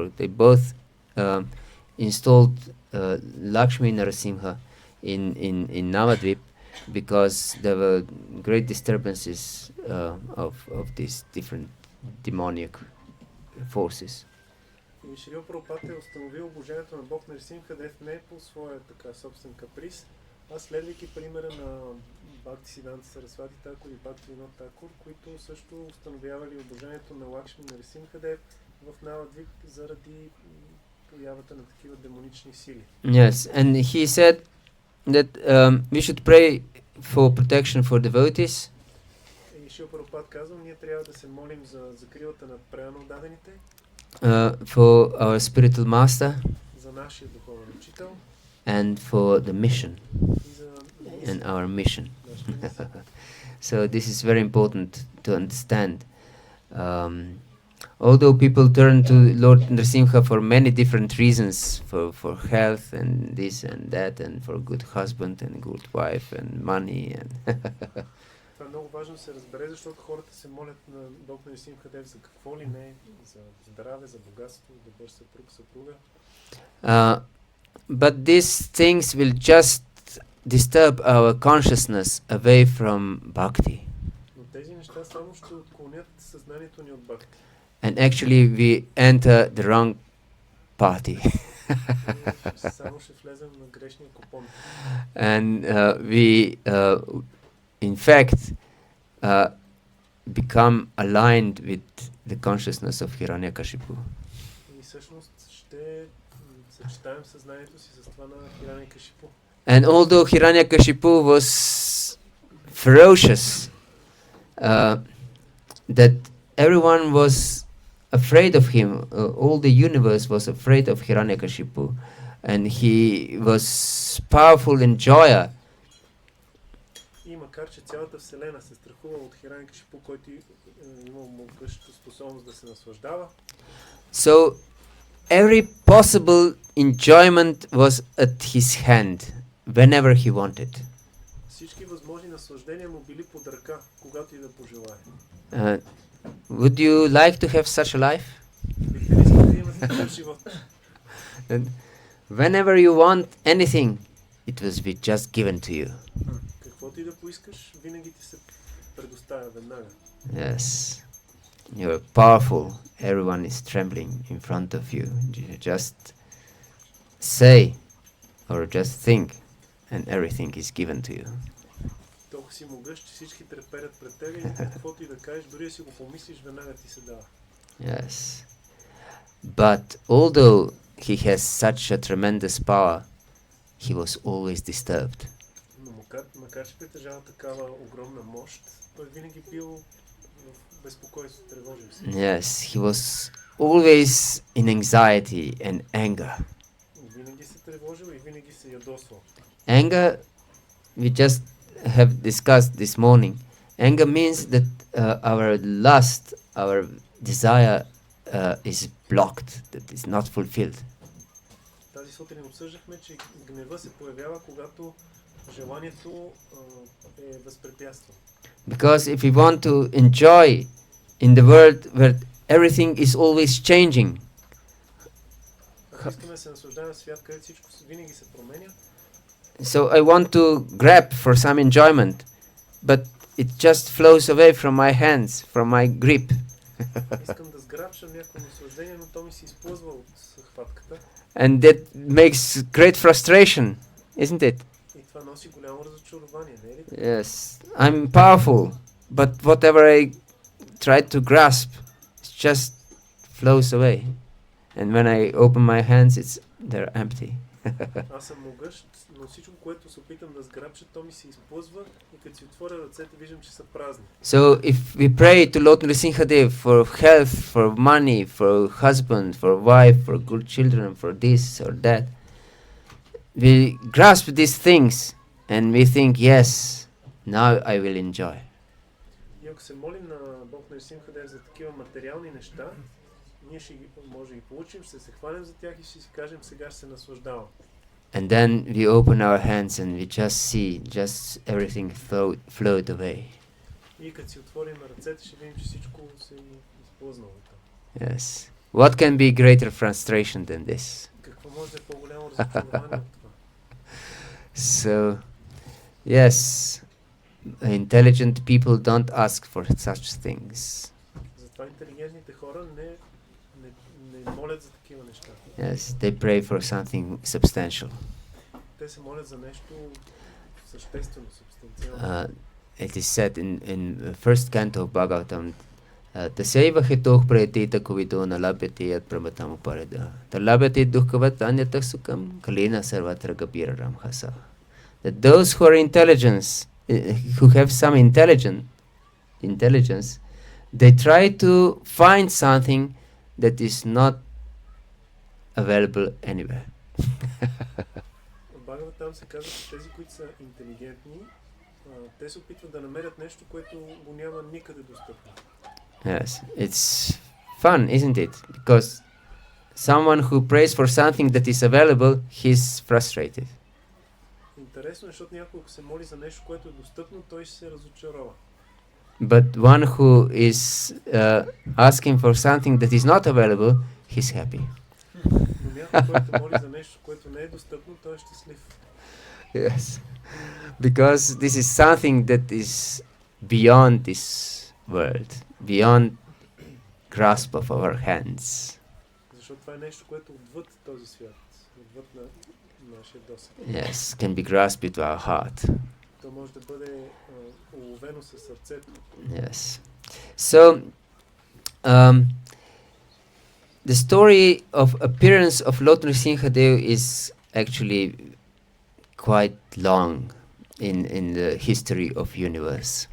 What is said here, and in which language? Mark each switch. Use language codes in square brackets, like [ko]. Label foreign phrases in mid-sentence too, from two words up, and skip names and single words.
[en] They both installed Lakshmi Narasimha in Navadvip because there were great disturbances of these different demoniac forces. [bg] И Шрила Прабхупад е установил обожението на Бог Нṛsiṁhадев не по своя така собствен каприз, а следвайки примера на Бхактисиддханта Сарасвати Такур и Бхактивинода Такур, които също установявали обожението на Лакшми Нṛsiṁhадев в Навадвип заради появата на такива демонични сили. [en] Yes, and he said that we should pray for protection for devotees. [bg] И Шрила Прабхупад казал, ние трябва да се молим за закрилата на преданно дадените, [en] for our spiritual master, [bg] за нашия духовен учител [en] and for the mission [bg] и за [en] and our mission. [bg] нашата мисия. [en] So this is very important to understand. Although people turn to Lord Nṛsiṁha for many different reasons, for health and this and that, and for a good husband and good wife and money and [bg] Това е много важно да се разбере, защото хората се молят на Бог Нṛsiṁhадев за какво ли не, за здраве, за богатство, добър съпруг, съпруга. [en] but these things will just disturb our consciousness away from bhakti. [bg] Но тези неща само ще отклонят съзнанието ни от бхакти. [en] And actually we enter the wrong party. [bg] И само ще влезем на грешния купон. [en] And we in fact become aligned with the consciousness of Hiranyakashipu. [bg] И всъщност ще съчетаем съзнанието си с това на Хиранякашипу. [en] And although Hiranyakashipu was ferocious, that everyone was afraid of him, all the universe was afraid of Hiranyakashipu, and he was powerful enjoyer. [bg] И макар че цялата вселена се страхува от Хиранякашипу, който имал могъщата способност да се наслаждава, [en] So every possible enjoyment was at his hand whenever he wanted. [bg] всички възможни наслаждения му били под ръка, когато и да пожелае. [en] Would you like to have such a life? [bg] Бихте ли искали да имате такъв живот? [en] And whenever you want anything, it was be just given to you. [bg] Каквото и да поискаш, винаги ти се предоставя веднага. [en] Yes, you are powerful. Everyone is trembling in front of you. You just say or just think, and everything is given to you. [bg] Толкова си могъщ, че всички треперят пред тебе и каквото и да кажеш, дори да си го помислиш, веднага ти се дава. [en] Yes, but although he has such a tremendous power, he was always disturbed. [bg] Но макар че притежава такава огромна мощ, той винаги бил в безпокойство, тревожил се. [en] Yes, he was always in anxiety and anger. [bg] Винаги се тревожил и винаги се ядосвал. [en] Anger, we just have discussed this morning. Anger means that our lust, our desire is blocked, that is not fulfilled. [bg] Тази сутрин обсъждахме, че гнева се появява, когато желанието е възпрепятства. [en] Because if we want to enjoy in the world where everything is always changing, [bg] Ако искаме да се наслаждаваме в свят, където всичко винаги се променя, [en] so I want to grab for some enjoyment, but it just flows away from my hands, from my grip. [bg] искам да сграбшам някакво наслаждение, но то ми се изплъзва от хватката. [en] And that makes great frustration, isn't it? [bg] И това носи голямо разочарование, не е ли? [en] Yes, I'm powerful, but whatever I try to grasp, it just flows away. And when I open my hands, they're empty. [bg] Аз съм могъщ, но всичко, което се опитам да сграбша, то ми се изплъзва и като си отворя ръцете, виждам, че са празни. [en] So if we pray to Lord Nṛsiṁhadeva for health, for money, for husband, for wife, for good children, for this or that, we grasp these things and we think, yes, now I will enjoy. [bg] И ако се молим на Бог Нṛsiṁhадeva за такива материални неща, ние може да ги получим, ще се хванем за тях и ще си кажем, сега ще се наслаждавам. [en] And then we open our hands and we just see, just everything float away. [bg] И като си отворим ръцете, ще видим, че всичко се е изплъзнало. [en] Yes. What can be greater frustration than this? [bg] Какво може да е по-голямо разочарование от това? [en] So, yes, intelligent people don't ask for such things. [bg] Затова интелигентните хора не молят за такива неща. [en] Yes, they pray for something substantial. [bg] Те се молят за нещо съществено, субстанциално. [en] It is said in first canto of Bhagavatam, [sa] तसैव हितोः प्रयतीत कुवितो नलभ्यते यत् प्रमतम् उपरेद. तलभ्यते दुःखवत् अन्यतः सुखं कालेन सर्वत्र गबिररम् हस. [en] That those who are who have some intelligence, they try to find something that is not available anywhere. [bg] В Бхагаватам се казва, че тези, които са интелигентни, те се опитват да намерят нещо, което го няма никъде достъпно. [en] Yes, it's fun, isn't it? Because someone who prays for something that is available, he's frustrated. [bg] Интересно е, защото някой, ако се моли за нещо, което е достъпно, той ще се разочарова. [en] But one who is asking for something that is not available, he's happy. [bg] Но някой, който моли за нещо, което не е достъпно, той е щастлив. [en] Yes, because this is something that is beyond this world, beyond grasp of our hands. [bg] Защото това е нещо, което отвъд този свят, отвъд на нашия досег. [en] Yes, can be grasped with our heart. [bg] То може да бъде уловено със сърцето. [en] Yes. So, the story of appearance of Lord Nṛsiṁhadeva is actually quite long in the history of universe.